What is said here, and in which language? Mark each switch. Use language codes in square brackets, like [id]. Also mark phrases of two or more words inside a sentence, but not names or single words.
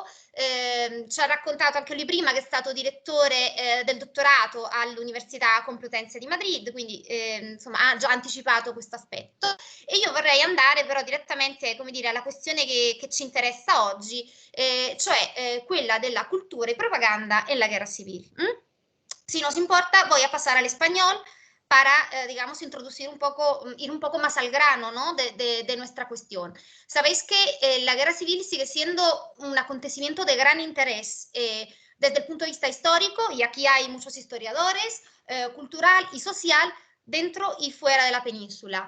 [it] Ci ha raccontato anche lui prima che è stato direttore del dottorato all'Università Complutense di Madrid, quindi insomma ha già anticipato questo aspetto. E io vorrei andare però direttamente, come dire, alla questione che ci interessa oggi, cioè quella della [es] cultura y propaganda en la guerra civil. Si nos importa, voy a pasar al español para, digamos, introducir un poco, ir un poco más al grano, ¿no? de nuestra cuestión. Sabéis que la guerra civil sigue siendo un acontecimiento de gran interés desde el punto de vista histórico, y aquí hay muchos historiadores, cultural y social, dentro y fuera de la península.